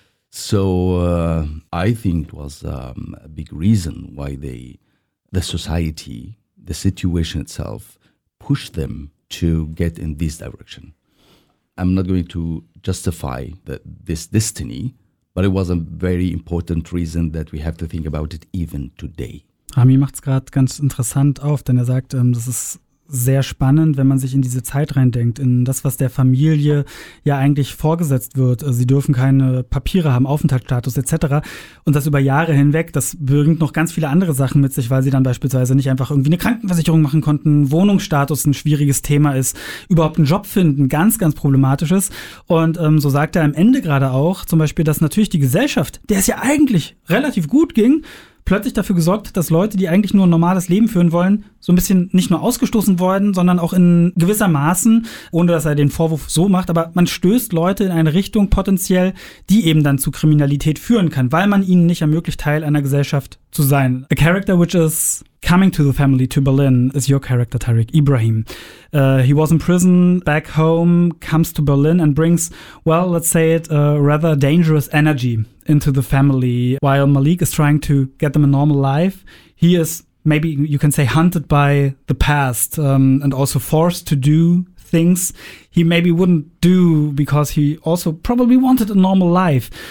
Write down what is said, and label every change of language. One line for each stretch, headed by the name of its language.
English: So I think it was a big reason why the society, the situation itself, pushed them to get in this direction. I'm not going to justify this destiny, but it was a very important reason that we have to think about it even today.
German: Rami macht es gerade ganz interessant auf, denn er sagt, das ist sehr spannend, wenn man sich in diese Zeit reindenkt, in das, was der Familie ja eigentlich vorgesetzt wird. Sie dürfen keine Papiere haben, Aufenthaltsstatus etc. Und das über Jahre hinweg, das bringt noch ganz viele andere Sachen mit sich, weil sie dann beispielsweise nicht einfach irgendwie eine Krankenversicherung machen konnten, Wohnungsstatus ein schwieriges Thema ist, überhaupt einen Job finden, ganz, ganz problematisches. Und so sagt er am Ende gerade auch zum Beispiel, dass natürlich die Gesellschaft, der es ja eigentlich relativ gut ging, plötzlich dafür gesorgt, dass Leute, die eigentlich nur ein normales Leben führen wollen, so ein bisschen nicht nur ausgestoßen worden, sondern auch in gewisser Maßen, ohne dass er den Vorwurf so macht, aber man stößt Leute in eine Richtung potenziell, die eben dann zu Kriminalität führen kann, weil man ihnen nicht ermöglicht, Teil einer Gesellschaft zu sein.
English: A character which is coming to the family to Berlin is your character, Tariq Ibrahim. He was in prison, back home, comes to Berlin and brings, well, let's say it, a rather dangerous energy into the family. While Malik is trying to get them a normal life, he is, maybe you can say, hunted by the past and also forced to do things he maybe wouldn't do because he also probably wanted a normal life.